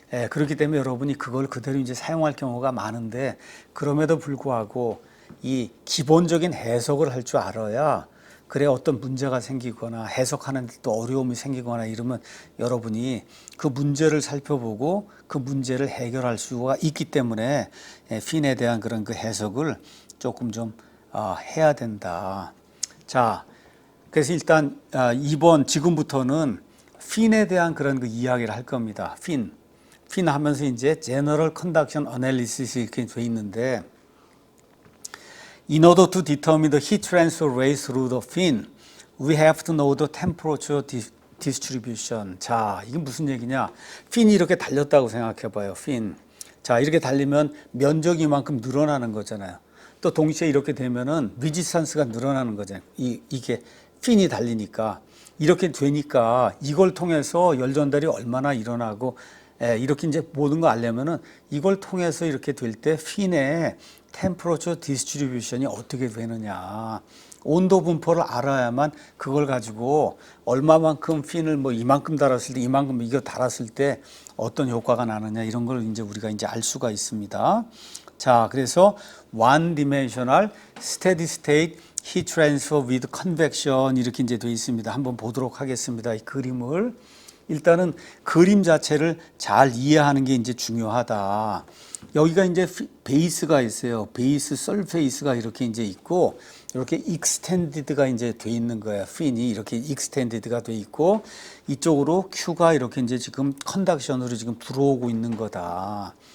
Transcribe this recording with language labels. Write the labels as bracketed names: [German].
[Korean] 그렇기 때문에 여러분이 그걸 그대로 이제 사용할 경우가 많은데 그럼에도 불구하고 이 기본적인 해석을 할 줄 알아야 그래 어떤 문제가 생기거나 해석하는 데 또 어려움이 생기거나 이러면 여러분이 그 문제를 살펴보고 그 문제를 해결할 수가 있기 때문에 핀에 대한 그런 그 해석을 조금 좀 해야 된다. 자, 그래서 일단 지금부터는 핀에 대한 그런 그 이야기를 할 겁니다. 핀 하면서 이제 General Conduction Analysis 이렇게 돼 있는데 [English] In order to determine the heat transfer rate through the fin, we have to know the temperature distribution. [Korean] 자, 이게 무슨 얘기냐? 핀이 이렇게 달렸다고 생각해 봐요. 핀. 자, 이렇게 달리면 면적이 이만큼 늘어나는 거잖아요. 또 동시에 이렇게 되면은 리지스탄스가 늘어나는 거잖아요. 이게 핀이 달리니까 이렇게 되니까 이걸 통해서 열 전달이 얼마나 일어나고 이렇게 이제 모든 거 알려면은 이걸 통해서 이렇게 될 때 핀의 템퍼러처 디스트리뷰션이 어떻게 되느냐. 온도 분포를 알아야만 그걸 가지고 얼마만큼 핀을 뭐 이만큼 달았을 때 이만큼 이거 달았을 때 어떤 효과가 나느냐 이런 걸 이제 우리가 이제 알 수가 있습니다. 자, 그래서 [English] one dimensional steady state heat transfer with convection [Korean] 이렇게 이제 되어 있습니다. 한번 보도록 하겠습니다. 이 그림을. 일단은 그림 자체를 잘 이해하는 게 이제 중요하다. 여기가 이제 베이스가 있어요. 베이스 설페이스가 이렇게 이제 있고, 이렇게 익스텐디드가 이제 돼 있는 거예요. 핀이 이렇게 익스텐디드가 돼 있고, 이쪽으로 Q가 이렇게 이제 지금 컨덕션으로 지금 들어오고 있는 거다.